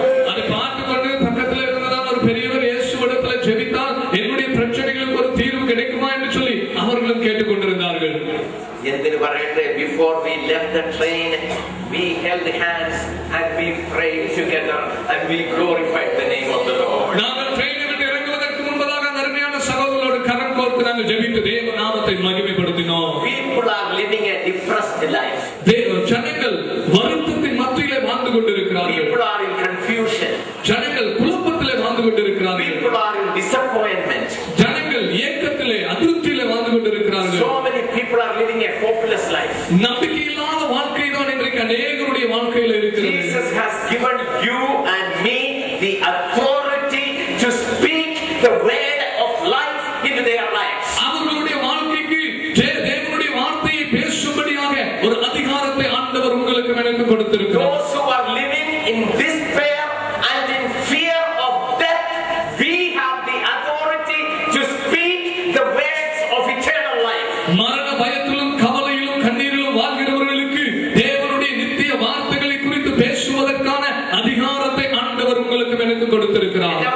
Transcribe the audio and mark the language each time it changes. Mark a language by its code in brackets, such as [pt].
[ml] അത് പാട്ടുകൊണ്ട് [ta] பக்கத்துல இருந்ததான ஒரு பெரியவர் இயேசுவிடத்துல ஜெபித்தால் என்னுடைய பிரச்சனைகளுக்கு ஒரு தீர்வு கிடைக்குமா என்று சொல்லி அவர்களும் கேட்டுக்கொண்டிருந்தார்கள். [ml] എന്തിനു പറയട്ടെ, [en] before we left the train we held hands and we prayed together and we glorified the name of the Lord. [ta] நாங்கள் ட்ரெயினை விட்டு இறங்குவதற்கு முன்பதாக அருமையான சகோதரர்களோடு கரம் கோர்த்து நாங்கள் ஜெபித்து தேவ நாமத்தை மகிமைப்படுத்தினோம். [en] People are living a depressed life. [ta] ஜனங்கள் வருத்தத்தின் மத்தியிலே வாழ்ந்து கொண்டிருக்கிறார்கள். [en] People are in confusion. [ta] ஜனங்கள் குழப்பத்திலே வாழ்ந்து கொண்டிருக்கிறார்கள். [en] People are in disappointment. [ta] ஜனங்கள் ஏக்கத்திலே அதிருப்தியிலே வாழ்ந்து கொண்டிருக்கிறார்கள். [en] So many people are living a hopeless life. [ta] நம்பிக்கையில்லாத வாழ்க்கை தான் இன்றைக்கு அநேகருடைய வாழ்க்கையில இருக்கிறது. [en] Jesus has given you and me the authority to speak the word of life into their lives. [ta] அவர்களுடைய வாழ்க்கைக்கு தேவனுடைய வார்த்தையை பேசும்படியாக ஒரு அதிகாரத்தை ஆண்டவர் உங்களுக்கு எனக்கு கொடுத்திருக்கிறார். [en] Those who are living in despair and in fear of death, we have the authority to speak the words of eternal life. [ta] மரண பயத்திலும் கவலையிலும் கண்ணீரிலும் வாழ்கிறவர்களுக்கு தேவனுடைய நித்திய வார்த்தைகளை குறித்து பேசுவதற்கான அதிகாரத்தை ஆண்டவர் உங்களுக்கு எனக்கு கொடுத்திருக்கிறார்.